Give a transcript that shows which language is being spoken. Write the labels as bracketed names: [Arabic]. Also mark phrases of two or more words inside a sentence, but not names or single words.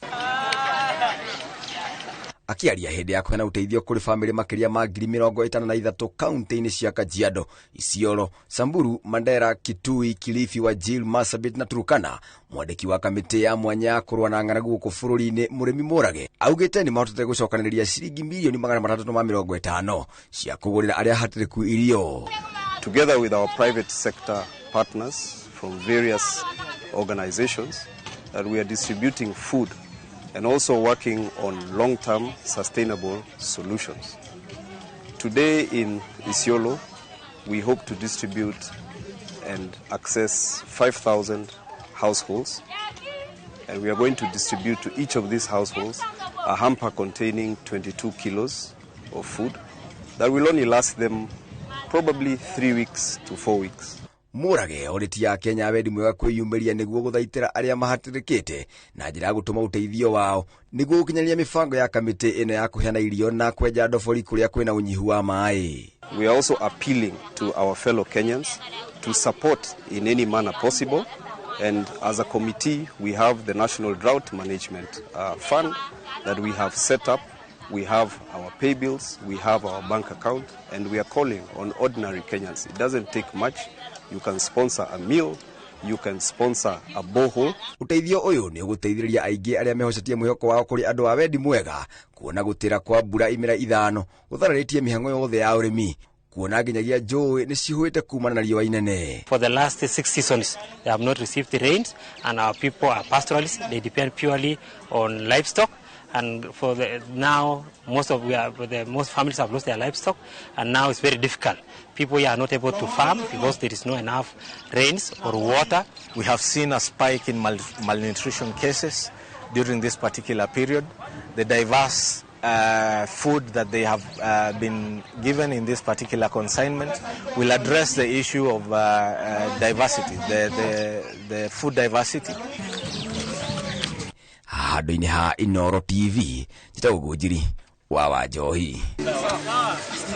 [Kikuyu] Akiaria hĩndĩ ya kũheana ũteithio kũrĩ bamĩrĩ makĩria ma 53,000 kaunti-inĩ cia Kajiado, Isiolo, Samburu, Mandera, Kitui, Kilifi, Wajir, Marsabit na Turkana, mwandĩki wa kamĩtĩ ya mwanya ya kũrũa na ng'aragu gũkũ bũrũri-inĩ Mũrĩmi Mũrage augĩte nĩ mahotete gũcokanĩrĩria ciringi mirioni 350 cia kũgũrĩra arĩa hatĩrĩku irio. [English] Together with our private sector partners from various organizations, that we are distributing food and also working on long-term sustainable solutions. Today in Isiolo, we hope to distribute and access 5,000 households, and we are going to distribute to each of these households a hamper containing 22 kilos of food that will only last them probably 3 weeks to 4 weeks. [Kikuyu] Mũrage orĩtie Akenya wendi mwega kwĩyumĩria nĩguo gũthaitĩra arĩa mahatĩrĩkĩte na njĩra ya gũtũma ũteithio wao nĩguo gũkinyanĩria mĩbango ya kamĩtĩ ĩno ya kũheana irio na kwenja ndobori kũrĩa kwĩna ũnyihu wa maĩ. [English] We are also appealing to our fellow Kenyans to support in any manner possible, and as a committee we have the National Drought Management Fund that we have set up. We have our pay bills, we have our bank account, and we are calling on ordinary Kenyans. It doesn't take much. You can sponsor a meal, you can sponsor a borehole. [Kikuyu] Ũteithio ũyũ nĩ ũgũteithĩrĩria aingĩ arĩa mehocetie mwĩhoko wao kũrĩ andũ a wendi mwega, kuona gũtĩra kwa mbura imera ithano gũthararĩtie mĩhang'o yothe ya ũrĩmi, kuona nginyagia njũĩ nĩ cihuĩte kumana na riũa inene. [English] For the last 6 seasons, they have not received the rains, and our people are pastoralists. They depend purely on livestock. And for now, most families have lost their livestock, and now it's very difficult. People here are not able to farm because there is no enough rains or water. We have seen a spike in malnutrition cases during this particular period. The diverse food that they have been given in this particular consignment will address the issue of diversity, the food diversity. [Kikuyu] Handũ-inĩ ha Inooro TV, njĩtagwo Njohi wa Wanjohi.